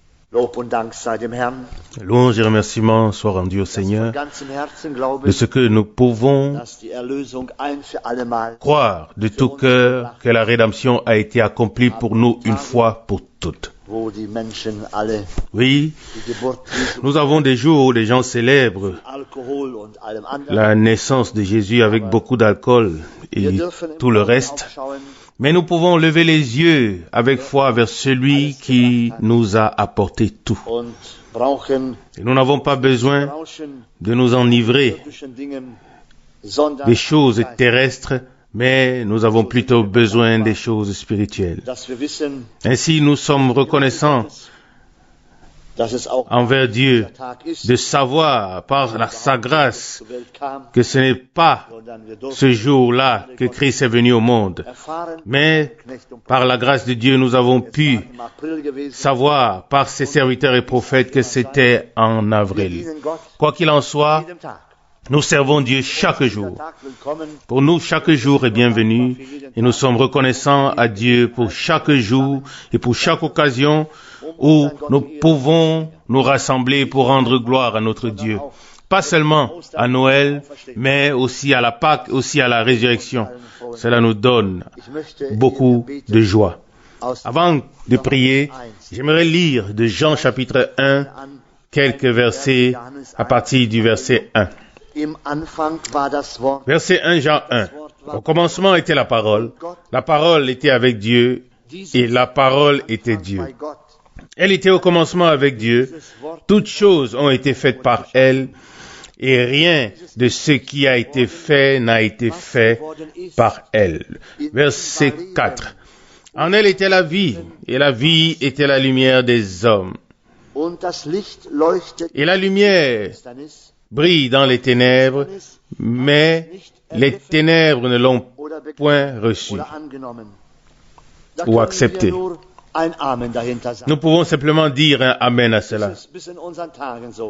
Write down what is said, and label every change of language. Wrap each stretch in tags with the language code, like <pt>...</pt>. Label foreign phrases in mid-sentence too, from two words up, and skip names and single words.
<de>Lob und Dank sei dem Herrn.</de> <fr>Louange et remerciements soient rendus au Seigneur</fr> <de>Von ganzem Herzen glaube</de> <fr>de</fr> <de>ich,</de> <fr>ce que nous pouvons</fr> <de>dass die Erlösung ein für allemal</de> <fr>croire de tout cœur que la rédemption a été accomplie pour nous une fois pour toutes.</fr> <de>wo die Menschen alle</de> <fr>Oui,</fr> <de>die Geburt Jesu,</de> <fr>nous avons des jours où les gens célèbrent</fr> <de>Alkohol und allem anderen.</de> <fr>la naissance de Jésus avec beaucoup d'alcool et</fr> <de>Wir dürfen im</de> <fr>tout le</fr> <de>Glauben</de> <fr>reste.</fr> <de>aufschauen,</de> <fr>Mais nous pouvons lever les yeux avec foi vers celui qui nous a apporté tout.</fr> <de>und brauchen</de> <fr>Et nous n'avons pas besoin</fr> <de>Rauschen</de> <fr>de nous enivrer</fr> <de>irdischen Dingen, sondern</de> <fr>des choses terrestres, mais nous avons plutôt besoin des choses spirituelles.</fr> <de>dass wir wissen,</de> <fr>Ainsi, nous sommes reconnaissants</fr> <de>dass es auch</de> <fr>envers Dieu</fr> <de>dieser Tag ist,</de> <fr>de savoir par sa grâce</fr> <de>zur Welt kam,</de> <fr>que ce n'est pas</fr> <de>sondern wir durften</de> <fr>ce jour-là que Christ est venu au monde.</fr> <de>erfahren,</de> <fr>Mais</fr> <de>Knecht und</de> <fr>par la grâce de Dieu, nous avons pu</fr> <de>im April gewesen,</de> <fr>savoir par ses serviteurs et prophètes que c'était en</fr> <de>wir</de> <fr>avril.</fr> <de>dienen Gott</de> <fr>Quoi qu'il en soit,</fr> <de>jedem Tag.</de> <fr>nous servons Dieu chaque</fr> <de>Der</de> <fr>jour.</fr> <de>Tag will kommen,</de> <fr>Pour nous, chaque jour est bienvenu et nous sommes reconnaissants à Dieu pour chaque jour et pour chaque occasion où nous pouvons nous rassembler pour rendre gloire à notre Dieu. Pas seulement à Noël, mais aussi à la Pâque, aussi à la résurrection. Cela nous donne</fr> <de>ich möchte</de> <fr>beaucoup</fr> <de>beten</de> <fr>de joie.</fr> <de>aus</de> <fr>Avant de prier, j'aimerais lire de Jean chapitre 1 quelques versets à partir du verset 1.</fr> <de>Im Anfang war das Wort,</de> <fr>Verset 1, Jean 1. Au commencement était la parole était avec Dieu, et la parole était Dieu.</fr> <de>bei Gott.</de> <fr>Elle était au commencement avec Dieu.</fr> <de>Dieses Wort</de> <fr>Toutes choses ont été faites par elle, et rien de ce qui a été fait n'a été fait par elle. Verset 4. En elle était la vie, et la vie était la lumière des hommes.</fr> <de>und das Licht leuchtet</de> <fr>Et la lumière</fr> <de>Finsternis,</de> <fr>brille dans les ténèbres, mais les ténèbres ne l'ont</fr> <de>oder</de> <fr>point reçu.</fr> <de>oder angenommen. Da</de> <fr>Ou</fr> <de>können</de> <fr>accepté.</fr> <de>wir nur ein Amen dahinter sagen.</de> <fr>Nous pouvons simplement dire un Amen à</fr> <de>Das</de> <fr>cela.</fr> <de>ist bis in unseren Tagen so.</de>